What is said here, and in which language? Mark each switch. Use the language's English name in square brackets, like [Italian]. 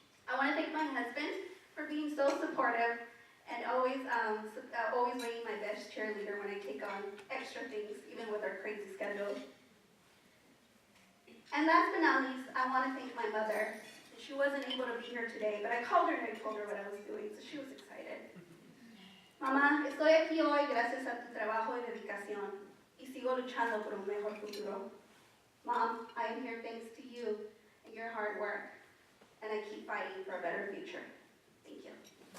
[English] I want to thank my husband for being so supportive and always being my best cheerleader when I take on extra things, even with our crazy schedule. And last but not least, I want to thank my mother. She wasn't able to be here today, but I called her and I told her what I was doing, so she was excited. [Spanish] Mamá, estoy aquí hoy gracias a tu trabajo y dedicación y sigo luchando por un mejor futuro. [English] Mom, I am here thanks to you and your hard work, and I keep fighting for a better future. Thank you.